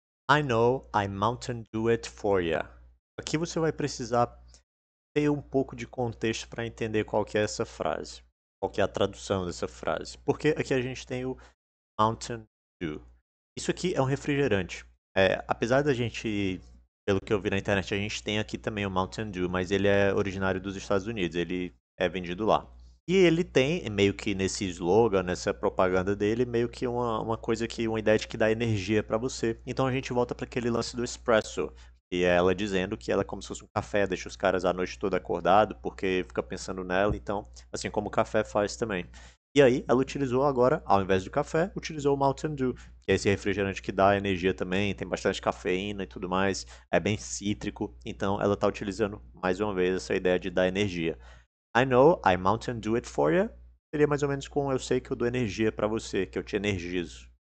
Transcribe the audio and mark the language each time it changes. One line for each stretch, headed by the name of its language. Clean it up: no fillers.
English: I know I Mountain Dew it for you.
Portuguese: Aqui você vai precisar ter um pouco de contexto para entender qual que é essa frase. Qual que é a tradução dessa frase. Porque aqui a gente tem o Mountain Dew. Isso aqui é um refrigerante. Apesar da gente, pelo que eu vi na internet, a gente tem aqui também o Mountain Dew, mas ele é originário dos Estados Unidos. Ele é vendido lá. E ele tem, meio que nesse slogan, nessa propaganda dele, meio que uma coisa que, uma ideia de que dá energia pra você. Então a gente volta para aquele lance do espresso. E é ela dizendo que ela é como se fosse um café, deixa os caras a noite toda acordado, porque fica pensando nela, então, assim como o café faz também. E aí, ela utilizou agora, ao invés do café, utilizou o Mountain Dew, que é esse refrigerante que dá energia também, tem bastante cafeína e tudo mais, é bem cítrico, então ela está utilizando mais uma vez essa ideia de dar energia.
English: I know I Mountain Dew it for you.
Portuguese: Seria mais ou menos como eu sei que eu dou energia pra você, que eu te energizo.